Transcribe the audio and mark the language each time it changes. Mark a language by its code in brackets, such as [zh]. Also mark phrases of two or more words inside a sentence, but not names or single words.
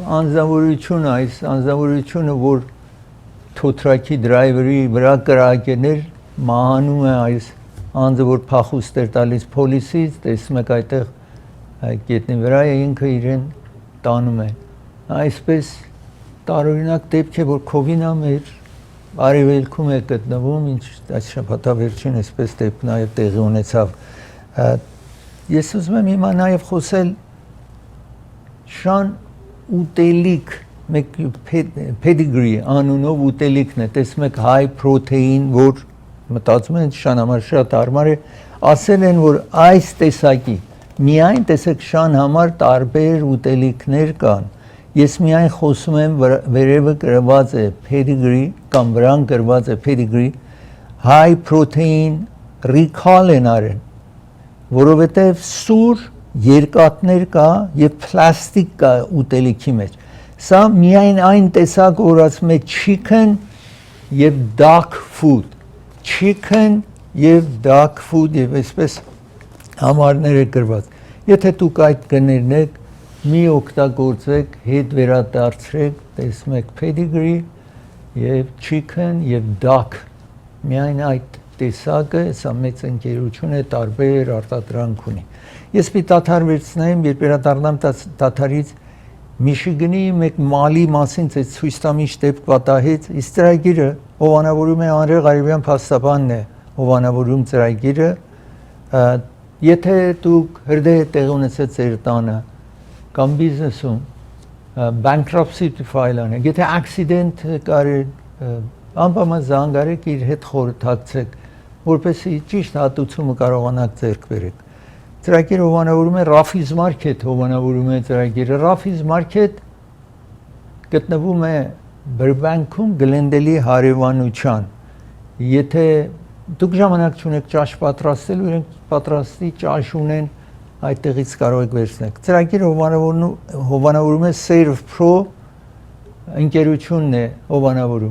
[hy] անձնավորությունը այս անձնավորությունը որ թոթրակի դրայվերի վրա կրակեներ մահանում է այս անձը որ փախուստ էր տալիս պոլիսից տեսնում եք այդտեղ գետնի վրա է ինքը իրեն տանում է այսպես տարօրինակ դեպք է որ Քովինա մեր արևելքում է գտնվում ինչ այս շաբաթավերջին այսպես դեպք նաև տեղի ունեցավ ես ուզում եմ հիմա նաև խոսել շան ուտելիք մեկ pedigree անունով ուտելիքն է տեսնում եք [en] high protein [hy] որ մտածում են շան համար շատ հարմար է ասել են որ այս տեսակի միայն տեսեք շան համար տարբեր ուտելիքներ կան ես միայն խոսում եմ վերևը գրված է pedigree կամ վրան գրված է pedigree [en] high protein recall [hy] են արել որովհետև սուր երկաթներ կա եւ պլաստիկ կա ուտելիքի մեջ սա միայն այն տեսակը որ ասում է chicken եւ [en] duck food chicken [hy] եւ [en] duck food [hy] եւ այսպես համարներ է գրված եթե դուք այդ գներնեք մի օգտագործեք հետ վերադարձրեք տեսնում եք pedigree եւ chicken եւ duck միայն այդ տեսակը սա մեծ ընկերություն է տարբեր արտադրանք ունի ես մի տաթար վերցնեմ երբ վերադառնամ տաթարից Միշիգանի մեկ մալի մասին ցույց տամ ինչ դեպք պատահեց իսկ ծրագիրը հովանավորում է Անրե Ղարիբյան փաստաբանն է հովանավորում ծրագիրը եթե դուք հրդեհ տեղ ունեցած ձեր տանը կամ բիզնեսում [en] bankruptcy file [hy] անեք եթե accident կար անպայման զանգարեք իր հետ խորհրդակցեք որպեսզի ճիշտ հատուցումը կարողանաք ձեռք բերեք ծրագիրը հովանավորում է Rafi's Market հովանավորում է ծրագիրը Rafi's Market գտնվում է Բրբանքում Գլենդելի հարևանության եթե դուք ժամանակ չունեք ճաշ պատրաստելու իրենք պատրաստի ճաշ ունեն այդտեղից կարող եք վերցնել ծրագիրը հովանավորում է Serve Pro ընկերությունն է հովանավորում